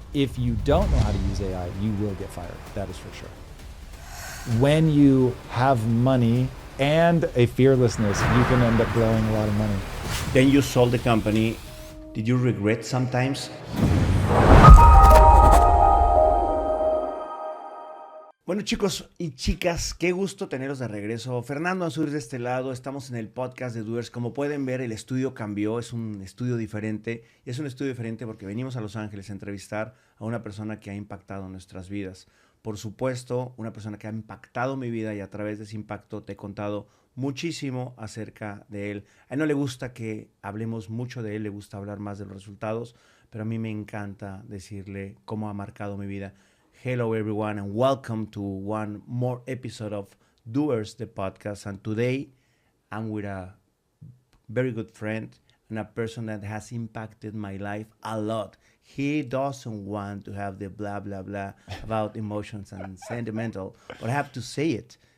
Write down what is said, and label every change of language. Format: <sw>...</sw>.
<en>If you don't know how to use AI, you will get fired. That is for sure. When you have money and a fearlessness, you can end up blowing a lot of money. Then you sold the company. Did you regret sometimes?</en> <es>Bueno, chicos y chicas, qué gusto teneros de regreso. Fernando Ansúrez de este lado, estamos en el podcast de Doers. Como pueden ver, el estudio cambió, es un estudio diferente. Y es un estudio diferente porque venimos a Los Ángeles a entrevistar a una persona que ha impactado nuestras vidas. Por supuesto, una persona que ha impactado mi vida y a través de ese impacto te he contado muchísimo acerca de él. A él no le gusta que hablemos mucho de él, le gusta hablar más de los resultados, pero a mí me encanta decirle cómo ha marcado mi vida.</es> <en>Hello everyone and welcome to one more episode of Doers, the podcast. And today I'm with a very good friend and a person that has impacted my life a lot. He doesn't want to have the blah, blah, blah about emotions and sentimental, but I have to say it.</en>